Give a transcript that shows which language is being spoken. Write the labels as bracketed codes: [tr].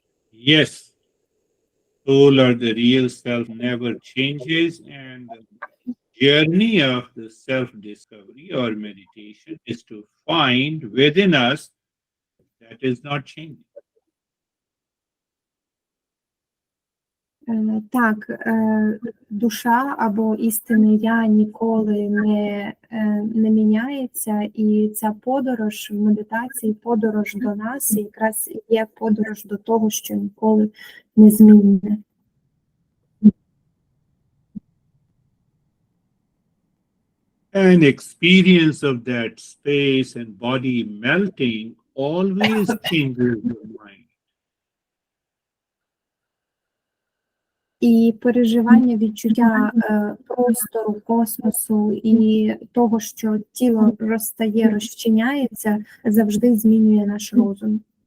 [en] Yes, soul or the real self never changes, and the journey of the self-discovery or meditation is to find within us that is not changing. [uk] Так, душа або істинне я ніколи не міняється, і ця подорож в медитації, подорож до нас, якраз є подорож до того, що ніколи не змінне. [en] An experience of that space and body melting always changes the mind. [uk] І переживання, відчуття простору, космосу і того, що тіло розтає, розчиняється, завжди змінює наш розум.